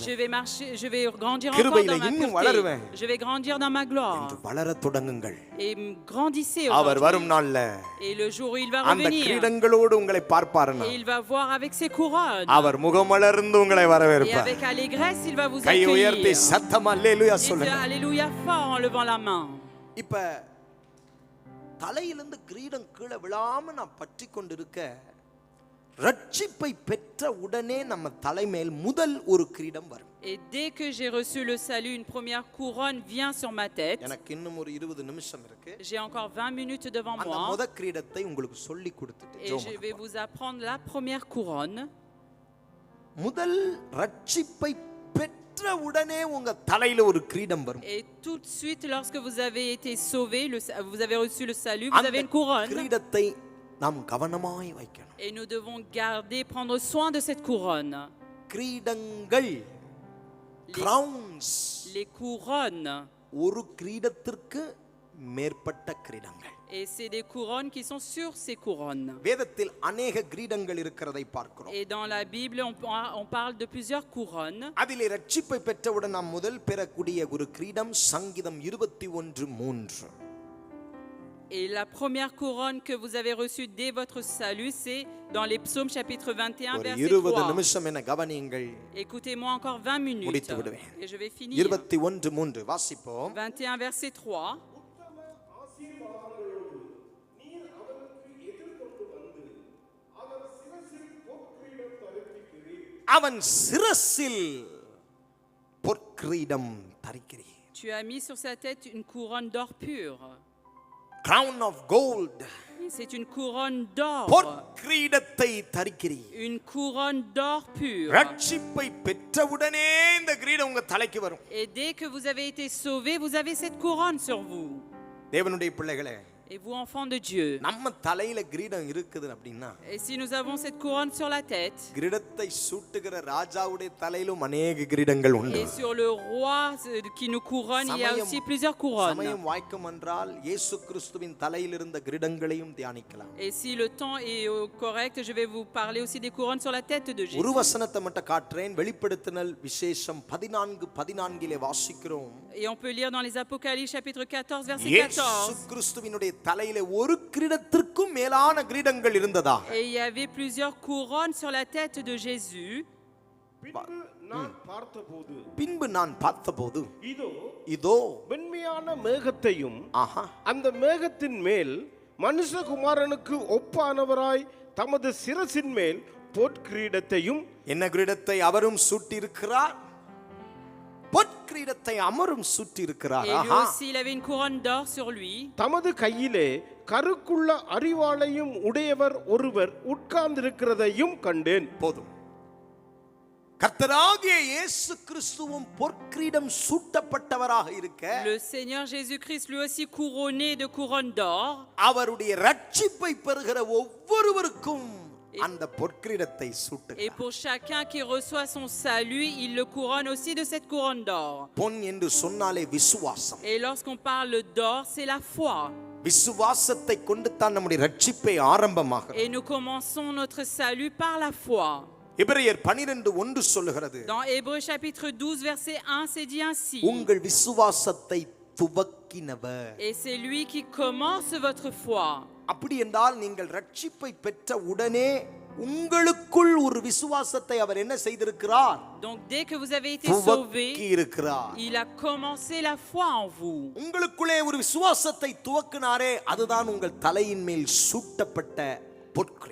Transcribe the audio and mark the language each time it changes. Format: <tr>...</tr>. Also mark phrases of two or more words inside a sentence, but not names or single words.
<fr>Je vais marcher, je vais grandir encore dans ma pureté. Je vais grandir dans ma gloire.</fr> <ta>வளர தொடங்குங்கள்.</ta> <fr>Et grandissez</fr> <ta>அவர் வரும் நாள்ல</ta> <fr>Et le jour où il va</fr> <ta>அந்த</ta> <fr>revenir,</fr> <ta>கிரீடங்களோடு உங்களை பார்ப்பார்னா</ta> <fr>et il va voir avec ses couronnes.</fr> <ta>அவர் முகமலர்ந்து உங்களை</ta> <fr>Et</fr> <ta>வரவேற்பார்.</ta> <fr>avec allégresse, il va vous</fr> <ta>கை உயர்த்தி</ta> <fr>accueillir.</fr> <ta>சத்தமா அல்லேலூயா</ta> <fr>Dites</fr> <ta>சொல்லுங்க.</ta> <fr>alléluia fort en levant la main.</fr> <ta>இப்ப தலையிலிருந்து கிரீடம் கீழே விழாம நான் பற்றி கொண்டிருக்க ரட்சிப்பை பெற்ற உடனே நம்ம தலைமேல் முதல் ஒரு கிரீடம் வரும்.</ta> <fr>Et dès que j'ai reçu le salut, une première couronne vient sur ma tête.</fr> <ta>எனக்கு இன்னும் ஒரு 20 நிமிஷம் இருக்கு.</ta> <fr>J'ai encore 20 minutes devant</fr> <ta>அந்த</ta> <fr>moi.</fr> <ta>முதல் கிரீடத்தை உங்களுக்கு சொல்லி கொடுத்துட்டு</ta> <fr>Et je vais vous apprendre la première couronne.</fr> <ta>முதல் ரட்சிப்பை பெற்ற உடனே உங்க தலையில ஒரு கிரீடம் வரும்.</ta> <fr>Et tout de suite, lorsque vous avez été sauvé, vous avez reçu le salut, vous avez une couronne.</fr> <ta>கிரீடத்தை நாம் கவனமாய் வைக்கணும்.</ta> <fr>Et nous devons garder, prendre soin de cette couronne.</fr> <ta>கிரீடங்கள் crowns</ta> <fr>Les couronnes.</fr> <ta>ஒரு கிரீடத்திற்கு மேற்பட்ட கிரீடங்கள்.</ta> <fr>Et c'est des couronnes qui sont sur ces couronnes.</fr> <ta>வேதத்தில் अनेक கிரீடங்கள் இருக்கிறதை பார்க்கிறோம்.</ta> <fr>Et dans la Bible, on parle de plusieurs couronnes.</fr> <ta>அதிலே ரட்சிப்பை பெற்றவுடன் நாம் முதல் பெறக்கூடிய ஒரு கிரீடம் சங்கீதம் 21:3.</ta> <fr>Et la première couronne que vous avez reçue dès votre salut, c'est dans les psaumes chapitre 21 verset 3.</fr> <ta>நிமிஷம் என்ன கவனியுங்கள்.</ta> <fr>Écoutez-moi encore 20 minutes.</fr> <ta>முடித்து விடுவேன்.</ta> <fr>Et je vais finir.</fr> <ta>21:3 வாசிப்போம்.</ta> <fr>21 verset 3.</fr> <ta>அவன் சிரசில் பொற்கிரீடம் தரிக்கிறீர்.</ta> <fr>Tu as mis sur sa tête une couronne d'or pur.</fr> <en>Crown of gold.</en> <fr>C'est une couronne d'or.</fr> <ta>பொற்கிரீடத்தை தரிக்கிறீர்.</ta> <fr>Une couronne d'or pur.</fr> <ta>ரட்சிப்பை பெற்றவுடனே இந்த கிரீடம் உங்க தலைக்கு வரும்.</ta> <fr>Et dès que vous avez été sauvé, vous avez cette couronne sur vous.</fr> <ta>தேவனுடைய பிள்ளைகளே,</ta> <fr>Et vous, enfants de Dieu,</fr> <ta>நம்ம தலையில கிரீடம் இருக்குது அப்படின்னா</ta> <fr>et si nous avons cette couronne sur la tête,</fr> <ta>கிரீடத்தை சூட்டுகிற ராஜாவுடைய தலையிலும் அநேக கிரீடங்கள் உண்டு.</ta> <fr>et sur le roi qui nous couronne, il y a</fr> <ta>Samayam-</ta> <fr>aussi plusieurs couronnes.</fr> <ta>சமயம் வாய்க்கும் என்றால் இயேசு கிறிஸ்துவின் தலையில் இருந்த கிரீடங்களையும் தியானிக்கலாம்.</ta> <fr>Et si le temps est correct, je vais vous parler aussi des couronnes sur la tête de Jésus.</fr> <ta>ஒரு வசனத்தை மட்டும் காட்டுறேன். வெளிப்படுத்தினல் விசேஷம் 14:14 வாசிக்கிறோம்.</ta> <fr>Et on peut lire dans les Apocalypses chapitre 14 verset</fr> <ta>இயேசு</ta> <fr>14.</fr> <ta>கிறிஸ்துவினுடைய தலையிலே ஒரு கிரீடத்திற்கும் மேலான கிரீடங்கள் இருந்ததா?</ta> <fr>Et il y avait plusieurs couronnes sur la tête de Jésus.</fr> <ta>பின்பு நான் பார்த்தபோது இதோ வெண்மையான மேகத்தையும் ஆஹா அந்த மேகத்தின் மேல் மனுஷகுமாரனுக்கு ஒப்பானவராய் தமது சிரசின் மேல் பொற்கிரீடத்தையும் என்ன கிரீடத்தை அவரும் சூட்டியிருக்கிறார், பொற்கிரீடத்தை அமரும் சூட்டியிருக்கிறார்.</ta> <fr>Et lui</fr> <ta>ஆஹா</ta> <fr>aussi, il avait une couronne d'or sur lui.</fr> <ta>தமது கையிலே கருக்குள்ள அரிவாளையும் உடையவர் ஒருவர் உட்கார்ந்திருக்கிறதையும் கண்டேன். போதும். கர்த்தராகிய இயேசு கிறிஸ்துவும் பொற்கிரீடம் சூட்டப்பட்டவராக இருக்க,</ta> <fr>Le Seigneur Jésus-Christ, lui aussi couronné de couronne d'or.</fr> <ta>அவருடைய ரட்சிப்பை பெறுகிற ஒவ்வொருவருக்கும் அந்த பொற்கிரீடத்தை</ta> <fr>Et</fr> <ta>சூட்டுகிறார்.</ta> <fr>pour chacun qui reçoit son salut, il le couronne aussi de cette couronne d'or.</fr> <ta>பொன் என்று சொன்னாலே விசுவாசம்.</ta> <fr>Et lorsqu'on parle d'or, c'est la foi.</fr> <ta>விசுவாசத்தை கொண்டு தான் நம்முடைய ரட்சிப்பை ஆரம்பமாகிறது.</ta> <fr>Et nous commençons notre salut par la foi.</fr> <ta>எபிரேயர் 12:1 சொல்லுகிறது,</ta> <fr>Dans Hébreux chapitre 12 verset 1, c'est dit ainsi.</fr> <ta>உங்கள் விசுவாசத்தை துவக்கினவர்.</ta> <fr>Et c'est lui qui commence votre foi.</fr> <ta>அப்படி என்றால் நீங்கள் ரட்சிப்பை பெற்ற உடனே உங்களுக்குள் ஒரு விசுவாசத்தை அவர் என்ன செய்திருக்கிறார்?</ta> <fr>Donc dès que vous avez été</fr> <ta>துவக்கி</ta> <fr>sauvé,</fr> <ta>இருக்கிறார்.</ta> <fr>il a commencé la foi en vous.</fr> <ta>உங்களுக்குள்ளே ஒரு விசுவாசத்தை துவக்கினாரே, அதுதான் உங்கள் தலையின் மேல் சூட்டப்பட்ட பொற்கிரீடம்.</ta>